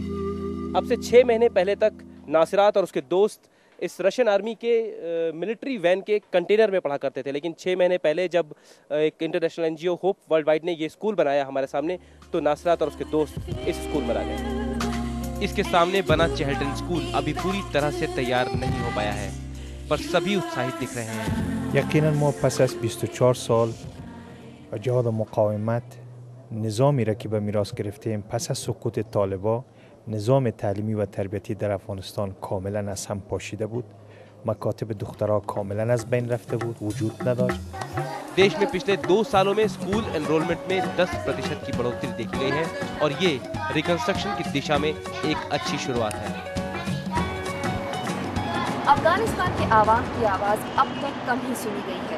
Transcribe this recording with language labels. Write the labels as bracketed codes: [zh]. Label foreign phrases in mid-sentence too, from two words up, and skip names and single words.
[hi] अब से 6 महीने पहले तक नासिरात और उसके दोस्त इस [en] Russian army [hi] के [en] military van [hi] के कंटेनर में पढ़ा करते थे, लेकिन 6 महीने पहले जब एक [en] international NGO [hi] होप वर्ल्ड वाइड ने ये स्कूल बनाया हमारे सामने, तो नासिरात और उसके दोस्त इस स्कूल में आ गए। इसके सामने बना चेहल्टन स्कूल अभी पूरी तरह से तैयार नहीं हो पाया है, पर सभी उत्साहित दिख रहे हैं। [fa] यकीनन ما پس از 24 سال و جهاد مقاومت نظامی را که به میراث گرفتیم پس از سقوط طالبان نظام تعلیمی و تربیتی در افغانستان کاملا از هم پاشیده بود. مکاتب دخترها کاملا از بین رفته بود، وجود نداشت. [hi] देश में पिछले 2 सालों में [en] school enrollment [hi] में 10% की बढ़ोतरी देखी गई है और ये रिकंस्ट्रक्शन की दिशा में एक अच्छी शुरुआत है। अफगानिस्तान के आवाम की आवाज़ अब तक कम ही सुनी गई है।